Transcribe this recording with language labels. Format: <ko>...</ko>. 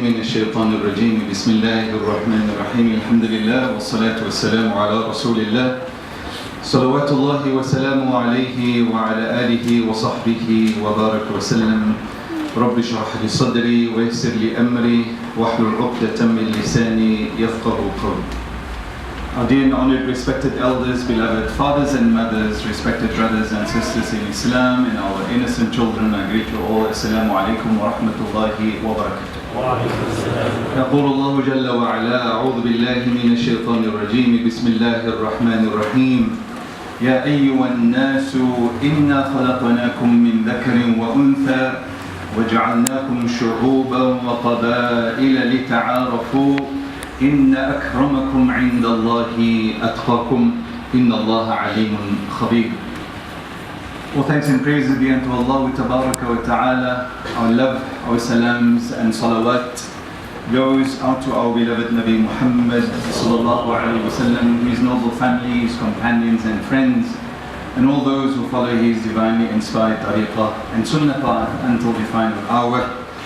<ar>الشيطان الرجيم بسم الله الرحمن الرحيم الحمد لله والصلاة والسلام على رسول الله صلوات الله وسلامه عليه وعلى آله وصحبه وبارك وسلم رب اشرح لي صدري ويسر لي أمري واحلل عقدة من لساني يفقه قولي.</ar> <en>Our dear and honored, respected elders, beloved fathers and mothers, respected brothers and sisters in Islam, and our innocent children, I greet you all.</en> <ar>Assalamu alaikum wa rahmatullahi wa barakatuh. يقول الله جل وعلا أعوذ بالله من الشيطان الرجيم بسم الله الرحمن الرحيم يا أيها الناس إنا خلقناكم من ذكر وأنثى وجعلناكم شعوبا وقبائل لتعارفوا إن أكرمكم عند الله أتقاكم إن الله عليم خبير.</ar> <en>All thanks and praises be unto Allah Tabaraka wa Ta'ala. Our love, our salams and salawat goes out to our beloved Nabi Muhammad Sallallahu Alaihi Wasallam, his noble family, his companions and friends, and all those who follow his divinely inspired tariqah and sunnah path until the final hour.</en>